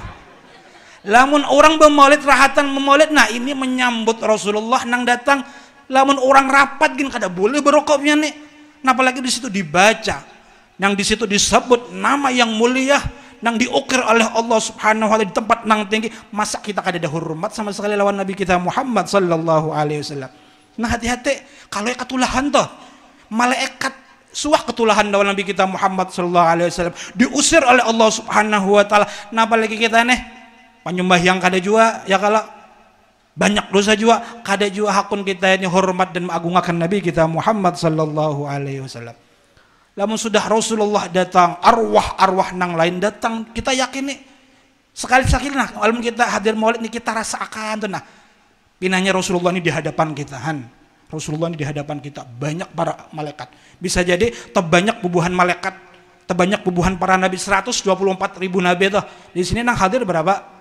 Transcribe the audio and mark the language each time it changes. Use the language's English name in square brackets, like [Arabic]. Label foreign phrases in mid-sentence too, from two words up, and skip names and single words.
[Banjar] Lamun orang bermaulid rahatan memaulid, nah ini menyambut Rasulullah nang datang. Lamun orang rapat gin kada boleh berokok pian nih. Nah apalagi di situ dibaca, yang di situ disebut nama yang mulia, nang diukir oleh Allah [Arabic] سبحانه وتعالى [Banjar] di tempat nang tinggi. Masa kita kada ada hormat sama sekali lawan Nabi kita Muhammad [Arabic] صلى الله عليه وسلم. [Banjar] Nah hati-hati kalau ketulahan toh, malaikat suah ketulahan lawan Nabi kita Muhammad [Arabic] صلى الله عليه وسلم [Banjar] diusir oleh Allah [Arabic] سبحانه وتعالى. [Banjar] Nah apalagi kita nih penyembah yang kada jua ya kalau banyak dosa juga, kada juga hakun kita ini hormat dan mengagungakan Nabi kita Muhammad [Arabic] صلى الله عليه وسلم. [Banjar] Lamun sudah Rasulullah datang, arwah-arwah nang lain datang, kita yakin nih sekali-sekali nah kalau kita hadir maulid nih kita rasakan tuh nah pinanya Rasulullah ini di hadapan kita Rasulullah ini di hadapan kita banyak para malaikat, bisa jadi terbanyak bubuhan malaikat, terbanyak bubuhan para nabi, 124.000 nabi tuh di sini nang hadir berapa?